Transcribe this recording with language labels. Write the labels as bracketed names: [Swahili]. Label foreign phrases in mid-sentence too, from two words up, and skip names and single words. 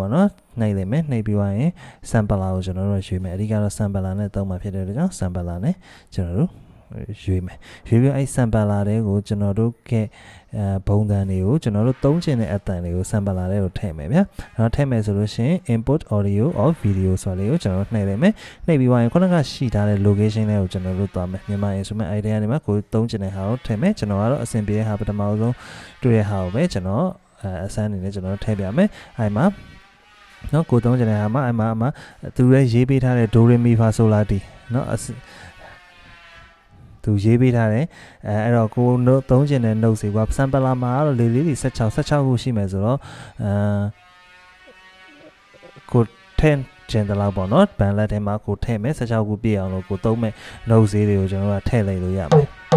[Burmese] ပေါ့နော်နှိပ်လိုက်မယ်နှိပ်ပြီးသွားရင် sampler ကိုကျွန်တော်တို့ရွေးမယ်အဓိကတော့ sampler နဲ့သုံးမှာဖြစ်တဲ့အတွက်ကြောင့် sampler နဲ့ကျွန်တော်တို့ရွေးမယ်ရွေးပြီးအဲ့ sampler တွေကိုကျွန်တော် တို့ကဘုံတန်တွေကိုကျွန်တော်တို့သုံးချင်တဲ့အတန်တွေကို sampler တွေကိုထည့်မယ်ဗျာနော်ထည့်မယ်ဆိုလို့ရှိရင် [English] input audio or video [Burmese] ဆိုလေးကိုကျွန်တော်တို့နှိပ်လိုက်မယ်နှိပ်ပြီးသွားရင်ခုနကရှိထားတဲ့ location တွေကိုကျွန်တော်တို့သွားမယ်မြန်မာ [English] instrument idea [Burmese] ကနေမှာကိုသုံးချင်တဲ့ဟာကိုထည့်မယ်ကျွန်တော်ကတော့အဆင်ပြေတဲ့ဟာပထမဆုံးတွေ့တဲ့ဟာကိုပဲကျွန်တော်အစမ်းအနေနဲ့ကျွန်တော်တို့ထည့်ပြမယ်အဲ့မှာနော်ကိုသုံးချင်တဲ့ဟာမှာအဲ့မှာသူလည်းရေးပေးထားတဲ့ do re mi fa sol la ti နော် သူရေးပေးထားတယ်အဲ့တော့ကိုသုံးချင်တဲ့ note တွေက sampler မှာတော့လေးတွေ16ခုရှိမယ်ဆိုတော့ကို10ကျန်တယ်လောက်ပေါ့နော် bandlab ထဲမှာကိုထည့်မယ်16ခုပြည့်အောင်လို့ကိုသုံးမဲ့ note ဈေးတွေကိုကျွန်တော်တို့ထည့်လိုက်လို့ရမယ်